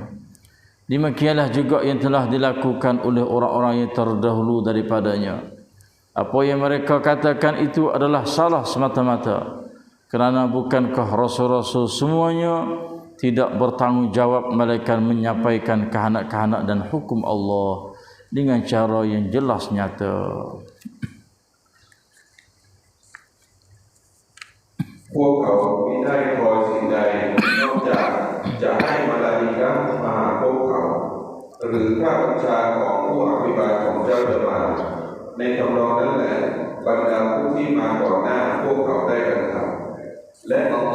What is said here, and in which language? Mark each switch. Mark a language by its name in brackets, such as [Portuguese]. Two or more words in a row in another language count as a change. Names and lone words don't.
[Malay] Demikianlah juga yang telah dilakukan oleh orang-orang yang terdahulu daripadanya. Apa yang mereka katakan itu adalah salah semata-mata. Kerana bukankah rasul-rasul semuanya tidak bertanggungjawab melainkan menyampaikan kehendak-kehendak dan hukum Allah dengan cara yang jelas nyata. [Thai] พวกเขามิได้คอยสิ่งใดนอกจากจะให้มาลาอิกะห์มาหาพวกเขาหรือพระบัญชาของผู้อภิบาลของเจ้าจะมาในทำนองนั้นแหละบรรดาผู้ที่มาก่อนหน้าพวกเขาได้กระทำและอัลล